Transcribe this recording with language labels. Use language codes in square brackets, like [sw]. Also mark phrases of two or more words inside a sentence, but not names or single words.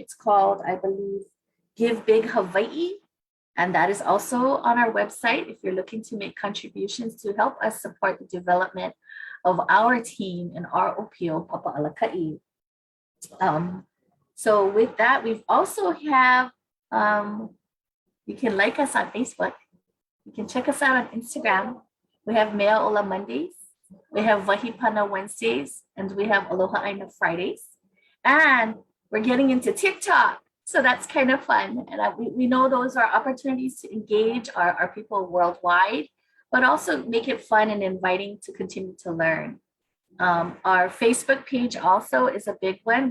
[en] It's called, I believe, Give Big Hawaii. And that is also on our website if you're looking to make contributions to help us support the development of our team in our OPO, Papa'alaka'i. So with that, we've also have, you can like us on Facebook. You can check us out on Instagram. We have Mea Ola Mondays. We have Wahipana Wednesdays, and we have Aloha ʻAina Fridays. And we're getting into TikTok. So that's kind of fun. And we know those are opportunities to engage our people worldwide, but also make it fun and inviting to continue to learn. Our Facebook page also is a big one.